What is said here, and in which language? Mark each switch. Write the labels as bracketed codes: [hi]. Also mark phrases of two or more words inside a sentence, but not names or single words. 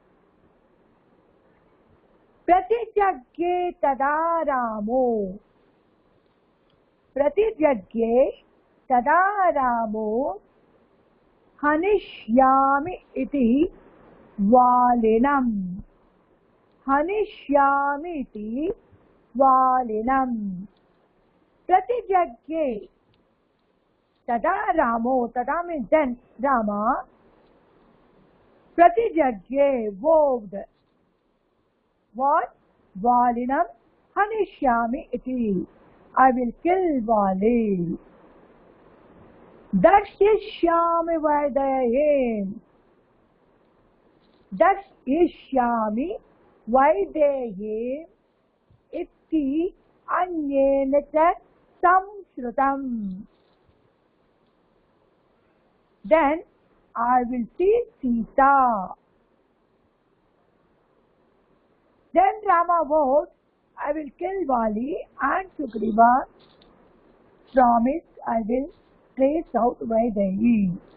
[sa] प्रतिजज्ञे तदा रामो, प्रतिजज्ञे तदा रामो हनिष्यामि इति वालिनम्, हनिष्यामि इति वालिनम्. प्रतिजज्ञे तदा रामो, [en] tada means then Rama, Pratijagye vowed, what? [sa] वालिनम् हनिष्यामि इति, [en] I will kill Vali. [sa] दर्शिष्यामि वैदेहीम्, दर्शिष्यामि वैदेहीम् इति अन्येन च संश्रुतम्. [en] Then I will see Sita. Then Rama vowed, I will kill Vali, and Sugriva promised, I will trace out Vaidehi.